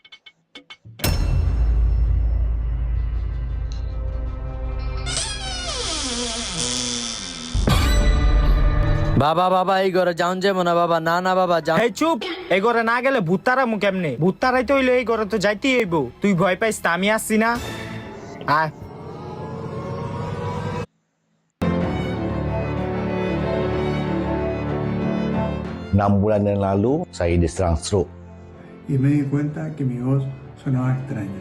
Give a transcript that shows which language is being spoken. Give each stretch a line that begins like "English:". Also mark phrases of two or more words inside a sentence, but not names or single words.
Bangla: বাবা বাবা এই ঘরে যাওন যাবো না বাবা, না না বাবা যাও। এই চুপ, এই ঘরে না গেলে ভূত তাড়ামু কেমনে? ভূত তাড়াইতে হইলে এই ঘরে তো যাইতেই হইব। তুই ভয় পাইস তা আমি আসছি না, আয়।
Indonesian: Enam bulan yang lalu, saya diserang stroke.
Spanish: Y me di cuenta que mi voz sonaba extraña.